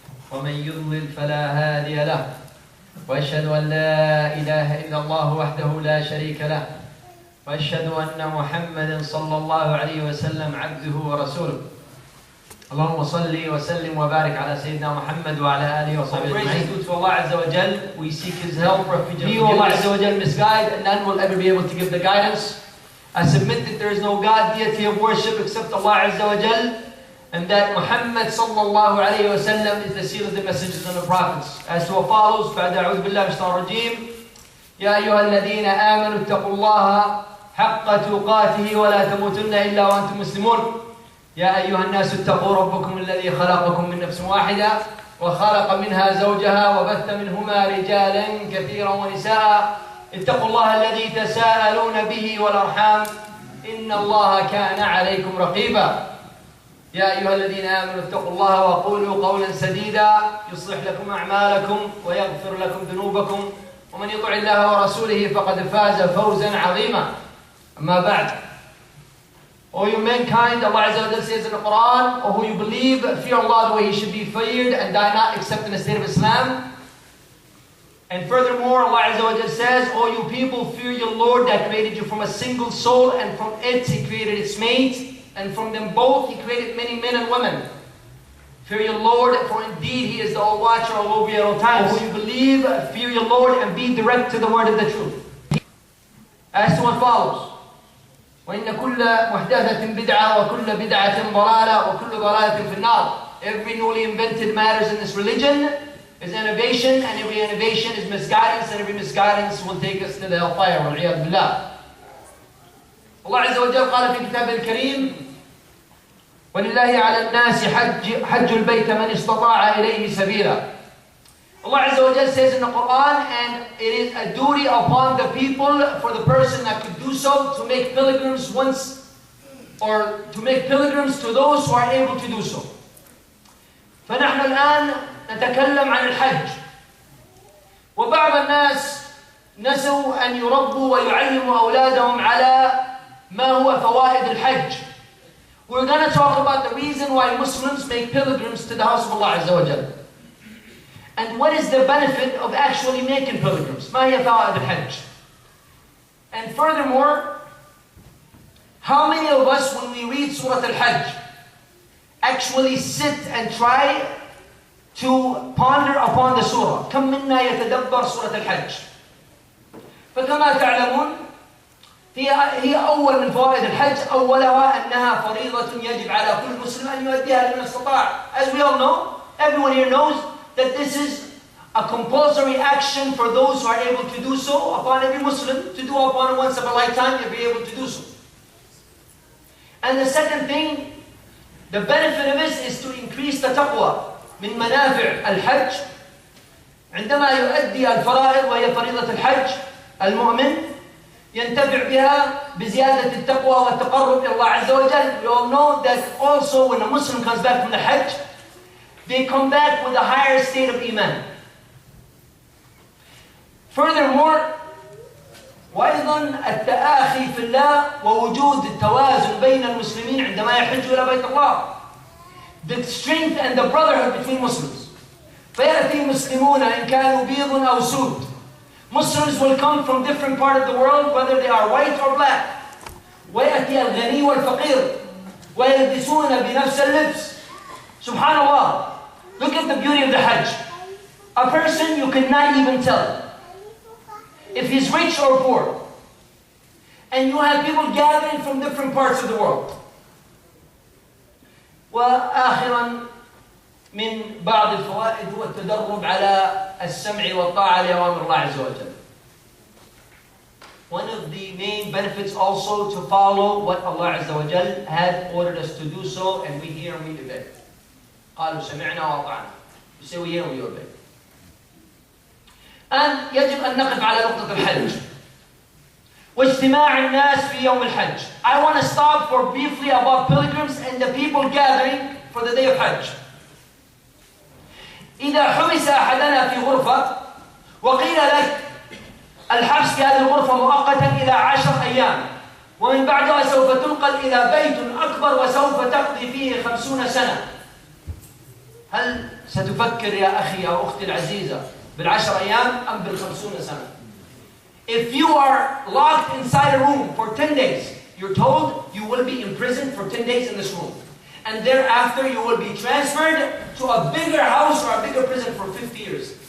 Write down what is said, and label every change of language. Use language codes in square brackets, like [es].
[ar] ومن يضلل فلا هادي له وأشهد أن لا إله إلا الله وحده لا شريك له وأشهد أن محمدا صلى الله عليه وسلم عبده ورسوله اللهم صل وسلم وبارك على سيدنا محمد وعلى آله وصحبه أجمعين. [en] To Allah Azza wa Jal, we seek His help, refuge. He who Allah Azza wa Jal misguide, and none will ever be able to give the guidance. I submit that there is no God, deity of worship except Allah Azza wa Jal, and that Muhammad sallallahu alayhi wa sallam is the seal of the messengers and the prophets. As to what follows, [ar] بعد أعوذ بالله من الشيطان الرجيم يا أيها الذين آمنوا اتقوا الله حق تقاته ولا تموتن إلا وأنتم مسلمون. يا أيها الناس اتقوا ربكم الذي خلقكم من نفس واحدة وخلق منها زوجها وبث منهما رجالا كثيرا ونساء اتقوا الله الذي تساءلون به والأرحام إن الله كان عليكم رقيبا. يا أيها الذين آمنوا اتقوا الله وقولوا قولا سديدا يصلح لكم أعمالكم ويغفر لكم ذنوبكم ومن يطع الله ورسوله فقد فاز فوزا عظيما. أما بعد. [en] O you mankind, Allah Azza wa Jalla says in the Quran, O who you believe, fear Allah the way He should be feared and die not except in the state of Islam. And furthermore, Allah Azza wa Jalla says, O you people, fear your Lord that created you from a single soul, and from it He created its mate, and from them both He created many men and women. Fear your Lord, for indeed He is the all-watcher, all-over at all times. O who you believe, fear your Lord and be direct to the word of the truth. As to what follows. [ar] وإن كل محدثة بدعة وكل بدعة ضلالة وكل ضلالة في النار. [en] Every newly invented matters in this religion is innovation, and every innovation is misguidance, and every misguidance will take us to the hellfire. [ar] والعياذ بالله. Allah Azza wa Jalla قال في كتابه الكريم ولله على الناس حج البيت من استطاع إليه سبيلا. [en] Allah Azza wa Jalla says in the Quran, and it is a duty upon the people for the person that could do so to make pilgrims once, or to make pilgrims to those who are able to do so. [ar] فنحن الآن نتكلم عن الحج. وبعض الناس نسوا أن يربوا ويعلموا أولادهم على ما هو فوائد الحج. [en] We're going to talk about the reason why Muslims make pilgrims to the house of Allah Azza wa Jalla. And what is the benefit of actually making pilgrims? [ar] ما هي فوائد الحج? [en] And furthermore, how many of us, when we read Surah Al-Hajj, actually sit and try to ponder upon the surah? [ar] كم منا يتدبر سورة الحج؟ فكما تعلمون هي أول من فوائد الحج. أولها أنها فريضة يجب على كل مسلم أن يؤديها لمن استطاع. [en] As we all know, everyone here knows that this is a compulsory action for those who are able to do so, upon every Muslim to do upon once of a lifetime, to be able to do so. And the second thing, the benefit of this is to increase the taqwa. [ar] من منافع الحج عندما يؤدي الفرائض وهي فريضة الحج المؤمن ينتفع بها بزيادة التقوى والتقرب إلى الله عز وجل. [en] We all know that also when a Muslim comes back from the Hajj, they come back with a higher state of iman. Furthermore, [ar] وأيضا التآخي في الله ووجود التوازن بين المسلمين عندما يحجوا إلى بيت الله. [en] The strength and the brotherhood between Muslims. [ar] فيأتي مسلمون إن كانوا بيض أو سود. [en] Muslims will come from different parts of the world, whether they are white or black. [ar] ويأتي الغني والفقير ويلبسون بنفس اللبس. Subhanallah. [en] Look at the beauty of the Hajj. A person you cannot even tell if he's rich or poor. And you have people gathering from different parts of the world. [ar] وآخرا من بعض الفوائد هو التدرب على السمع والطاعة لأوامر الله عز وجل. [en] One of the main benefits also to follow what Allah Azza wa Jal had ordered us to do so, and we hear and we obey. [ar] قالوا سمعنا وأطعنا. [en] We say we hear and we obey. [ar] And يجب أن نقف على نقطة الحج. واجتماع الناس في يوم الحج. [en] I want to stop for briefly about pilgrims and the people gathering for the day of Hajj. [ar] إذا حبس أحدنا في غرفة وقيل لك الحبس في هذه الغرفة مؤقتا إلى 10 أيام ومن بعدها سوف تنقل إلى بيت أكبر وسوف تقضي فيه 50 سنة. هل ستفكر يا أخي أو أختي العزيزة بالعشر أيام أم بالخمسون سنة؟ [en] If you are locked inside a room for 10 days, you're told you will be imprisoned for 10 days in this room. And thereafter you will be transferred to a bigger house or a bigger prison for 50 years.